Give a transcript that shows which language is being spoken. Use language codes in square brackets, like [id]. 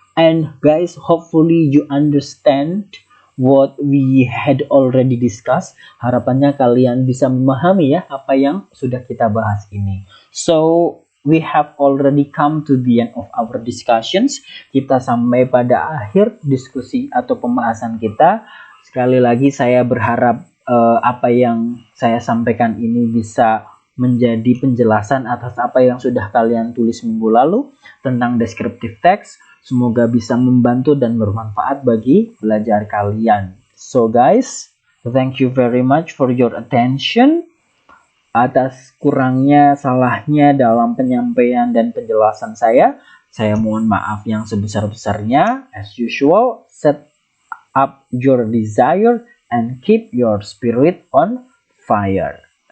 [en] And guys, hopefully you understand what we had already discussed. [id] Harapannya kalian bisa memahami ya apa yang sudah kita bahas ini. [en] So we have already come to the end of our discussions. [id] Kita sampai pada akhir diskusi atau pembahasan kita. Sekali lagi saya berharap apa yang saya sampaikan ini bisa menjadi penjelasan atas apa yang sudah kalian tulis minggu lalu tentang descriptive text. Semoga bisa membantu dan bermanfaat bagi belajar kalian. [en] So guys, thank you very much for your attention. [id] Atas kurangnya, salahnya dalam penyampaian dan penjelasan saya mohon maaf yang sebesar-besarnya. [en] As usual, set up your desire and keep your spirit on fire.